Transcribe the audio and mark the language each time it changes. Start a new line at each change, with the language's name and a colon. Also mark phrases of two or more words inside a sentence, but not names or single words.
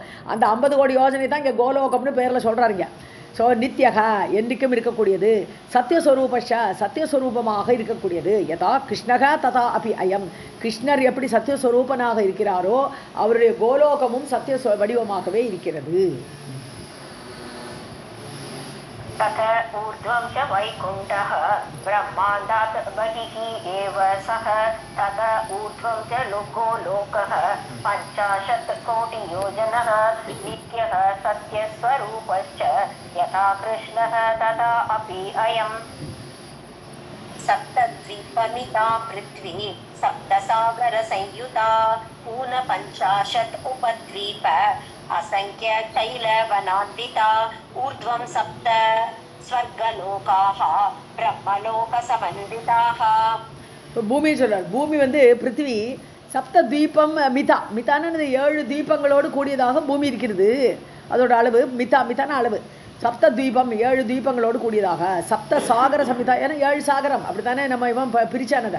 Tamil: அந்த 50 கோடி யோஜனை தான் இங்கே கோலோகம்னு பேரில் சொல்கிறாருங்க. ஸோ நித்யக, என்றைக்கும் இருக்கக்கூடியது. சத்தியஸ்வரூபஷ, சத்தியஸ்வரூபமாக இருக்கக்கூடியது.
Sanskrit: यथा कृष्णक तथा अपि अयम्,
Tamil: கிருஷ்ணர் எப்படி சத்தியஸ்வரூபனாக இருக்கிறாரோ அவருடைய கோலோகமும் சத்திய வடிவமாகவே இருக்கிறது.
Sanskrit: तत ऊर्ध्वं च वैकुण्ठः ब्रह्माण्डात् बहिः एव सः तत ऊर्ध्वं च लोकः 50 कोटियोजनः नित्यः सत्यस्वरूपश्च यथा कृष्णः तथा अपि अयम्. सप्तद्वीपमिता पृथ्वी सप्तसागरसंयुता 50 उपद्वीप असंख्य तैलवनान्विता ऊर्ध्वं 7 स्वर्गलोकाः ब्रह्मलोकसमन्विताः.
Tamil: இப்போ பூமி சொல்றார். பூமி வந்து பிருத்திவி,
Sanskrit: सप्त दीपम् मिता,
Tamil: மிதான்னு 7 தீபங்களோடு கூடியதாக பூமி இருக்கிறது. அதோட அளவு மிதா, மிதான அளவு. சப்த தீபம் 7 தீபங்களோடு கூடியதாக.
Sanskrit: सप्त सागर समिता,
Tamil: ஏன்னா 7 சாகரம் அப்படி தானே நம்ம இவன் பிரிச்சானதை.